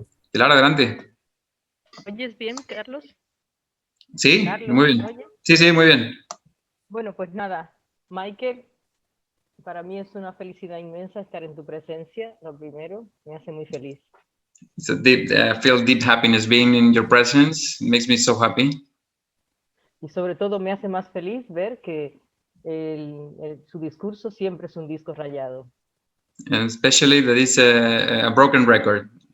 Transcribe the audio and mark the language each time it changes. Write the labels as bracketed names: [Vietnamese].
[Spanish] Pilar, adelante. ¿Oyes bien, Carlos? Sí, Carlos, muy bien. ¿oye? Sí, muy bien. Bueno, pues nada, Michael, para mí es una felicidad inmensa estar en tu presencia, lo primero, me hace muy feliz. [English] So I feel deep happiness being in your presence. It makes me so happy. [Spanish] Y sobre todo me hace más feliz ver que su discurso siempre es un disco rayado. [English] And especially that it's a broken record.